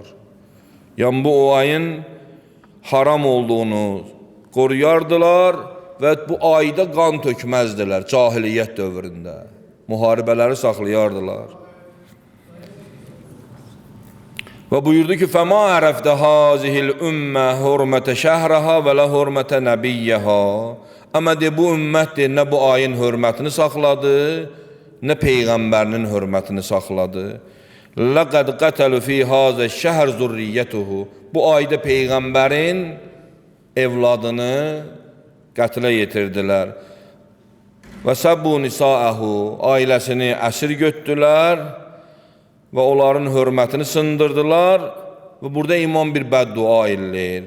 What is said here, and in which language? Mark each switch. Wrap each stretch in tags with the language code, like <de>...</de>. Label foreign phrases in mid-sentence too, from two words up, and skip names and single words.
<az>Yəni, bu o ayın haram olduğunu qoruyardılar və bu ayda qan tökməzdilər cahiliyyət dövründə. Müharibələri saxlayardılar. Və buyurdu ki,</az> <ar>فَمَا عَرَفْتَ هَذِهِ الْأُمَّةِ حرمة شهرها و لا حرمة نبيها.</ar> <az>Amma de, bu ümmətdir, nə bu ayın hörmətini saxladı, nə Peyğəmbərinin hörmətini saxladı.</az> <ar>لَقَدْ قَتَلُ فِي هَذَا الشَّهْرِ zurriyyətuhu.</ar> <az>Bu ayda Peyğəmbərin evladını qətlə yetirdilər. Və</az> <ar>سبوا نساءه,</ar> <az>ailəsini əsir götdülər və onların hörmətini sındırdılar və burada imam bir bəddua eləyir.</az>